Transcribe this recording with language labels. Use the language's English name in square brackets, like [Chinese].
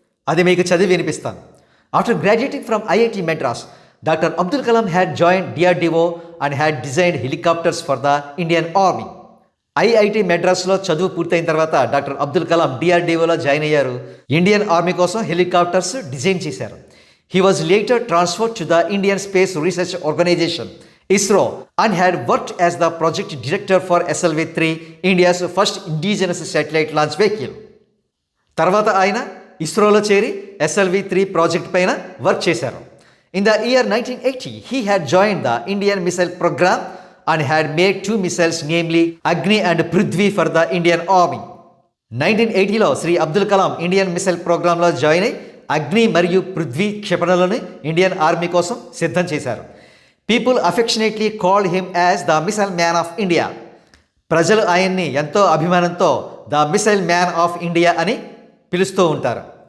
[Telugu] అది మీకు చదివి వినిపిస్తాను. [English] After graduating from IIT Madras, doctor Abdul Kalam had join DRDO and had designed helicopters for the Indian army. [Telugu] IIT మెడ్రాస్లో చదువు పూర్తయిన తర్వాత డాక్టర్ అబ్దుల్ కలాం DRDOలో జాయిన్ అయ్యారు. ఇండియన్ ఆర్మీ కోసం హెలికాప్టర్స్ డిజైన్ చేశారు. [English] He was later transferred to the Indian Space Research Organization, ISRO, and had worked as the project director for SLV-3, India's first indigenous satellite launch vehicle. [Telugu] తర్వాత ఆయన ఇస్రోలో చేరి SLV-3 project పైన work చేశారు. [English] In the year 1980, he had joined the Indian missile program and had made 2 missiles, namely Agni and Prithvi, for the Indian Army. [Telugu] 1980లో Shri Abdul Kalam Indian missile ప్రోగ్రాంలో join అయి అగ్ని మరియు Prithvi క్షిపణులను Indian army కోసం సిద్ధం చేశారు. [English] People affectionately called him as the missile man of India. [Telugu] ప్రజలు ఆయన్ని ఎంతో అభిమానంతో the missile man of India అని పిలుస్తూ ఉంటారు.